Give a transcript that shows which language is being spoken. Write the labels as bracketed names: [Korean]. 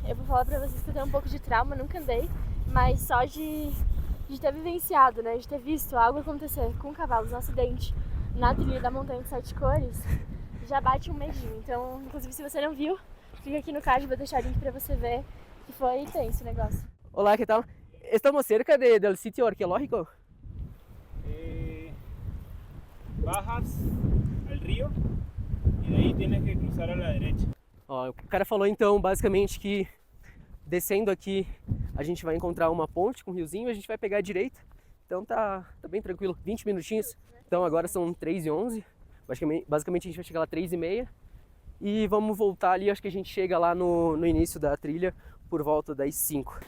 [Portuguese] Eu vou falar pra vocês que eu tenho um pouco de trauma, nunca andei, mas só de ter vivenciado, né? De ter visto algo acontecer com cavalos, um acidente na trilha da Montanha de 7 Cores, já bate um medinho. Então, inclusive, se você não viu, clica aqui no card, vou deixar o link pra você ver, que foi tenso o negócio. [Spanish] Olá, que tal? Estamos cerca del sitio arqueológico. Bajas al río y de ahí tienes que cruzar a la derecha. [Portuguese] Ó, o cara falou então basicamente que descendo aqui a gente vai encontrar uma ponte com um riozinho e a gente vai pegar a direita. Então tá bem tranquilo, 20 minutinhos. Então agora são 3h11, basicamente a gente vai chegar lá 3h30 e vamos voltar ali, acho que a gente chega lá no início da trilha por volta das 5.